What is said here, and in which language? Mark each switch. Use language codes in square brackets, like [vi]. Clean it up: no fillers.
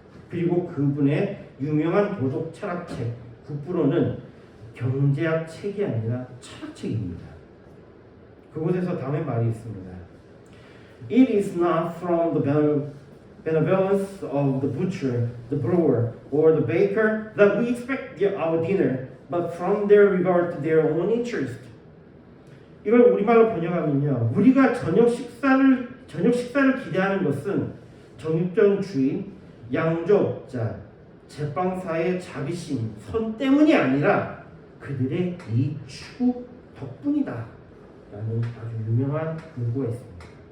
[ko] 그리고 그분의 유명한 도덕 철학책 9%는 경제학 책이 아니라 철학책입니다. 그곳에서 다음의 말이 있습니다. [en] It is not from the benevolence of the butcher, the brewer, or the baker that we expect our dinner but from their regard to their own interest. [ko] 이걸 우리말로 번역하면요, 우리가 저녁 식사를 기대하는 것은 정육점주의, 양조업자, 제빵사의 자비심, 선 때문이 아니라 그들의 이익 추구 덕분이다 라는 아주 유명한 문구가 있습니다.